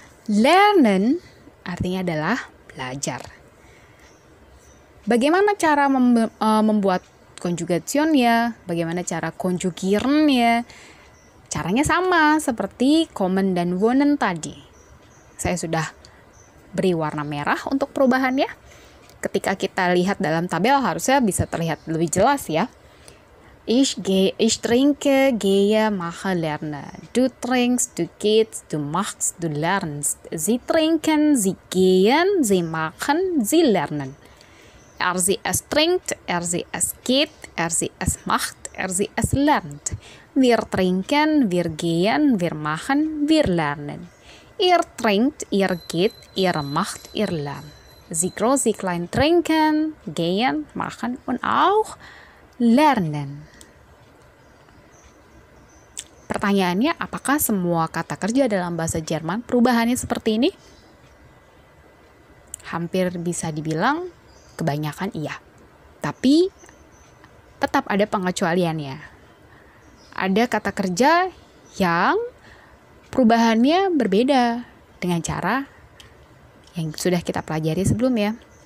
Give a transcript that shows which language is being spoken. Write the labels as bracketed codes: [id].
[id] Lernen artinya adalah belajar. Bagaimana cara membuat konjugasionnya, bagaimana cara konjugirannya? Caranya sama seperti kommen dan wohnen tadi. Saya sudah beri warna merah untuk perubahannya. Ketika kita lihat dalam tabel harusnya bisa terlihat lebih jelas ya. [de] Ich trinke, gehe, mache, lerne. Du trinkst, du gehst, du machst, du lernst. Sie trinken, sie gehen, sie machen, sie lernen. Sie es trinkt, sie es geht, sie es macht, sie es lernt. Wir trinken, wir gehen, wir machen, wir lernen. Ihr trinkt, ihr geht, ihr macht, ihr lernt. Sie groß, sie klein trinken, gehen, machen und auch lernen. [id] Pertanyaannya, apakah semua kata kerja dalam bahasa Jerman perubahannya seperti ini? Hampir bisa dibilang kebanyakan iya. Tapi tetap ada pengecualiannya. Ada kata kerja yang perubahannya berbeda dengan cara yang sudah kita pelajari sebelumnya.